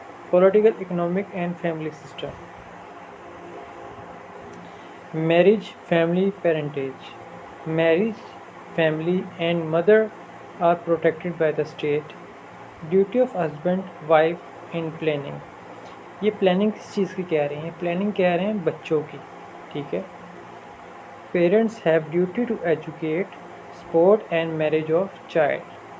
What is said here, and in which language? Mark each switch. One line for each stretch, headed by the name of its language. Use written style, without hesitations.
English: Political, economic and family system. Marriage, family, parentage. Marriage, family and mother are protected by the state. Duty of husband, wife in planning.
Urdu: یہ planning کس چیز کی کہہ رہے ہیں؟ Planning کہہ رہے ہیں بچوں کی، ٹھیک ہے.
English: Parents have duty to educate, support and marriage of child.